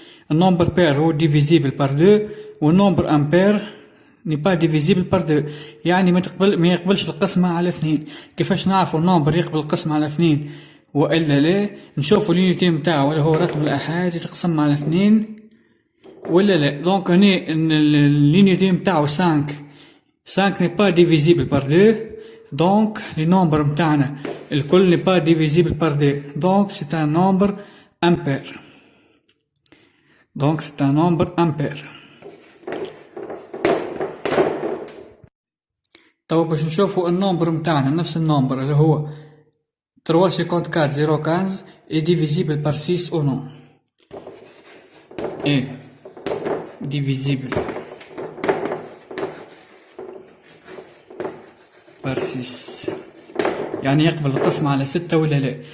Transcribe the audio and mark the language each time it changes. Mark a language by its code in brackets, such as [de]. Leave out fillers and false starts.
[fr] النمبر بير هو ديفيزيبل بار 2 والنمبر امبير ني با ديفيزيبل بار 2، [ar] يعني ما يقبلش القسمة على 2. كيفاش نعرفو النمبر يقبل القسمة على 2 والا لا؟ نشوفو اليونيتي نتاعو ولا هو رقم الآحاد يتقسم على 2 ولا لا. [fr] دونك [ar] هنا [fr] اليونيتي [ar] نتاعو [fr] 5 ني با ديفيزيبل بار 2 donc les nombres [ar] متاعنا الكل [fr] n'est pas divisible par 2 donc c'est un nombre impair. donc c'est un nombre impair. [ar] توا باش نشوفو النمبر متاعنا نفس النمبر اللي هو 354 015 [fr] est divisible par 6 ou non. est divisible par 6 [ar] يعني يقبل القسمة على 6 ولا لا.